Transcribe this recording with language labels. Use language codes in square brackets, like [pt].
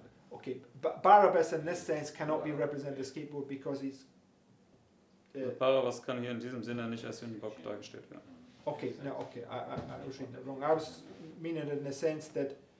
[en] Okay, Barabbas in this sense cannot be represented as scapegoat because he's. [de] Barabbas kann hier in diesem Sinne nicht als Sündenbock dargestellt werden. [en] Okay, no, okay, I was reading it wrong. I was meaning it in the sense that.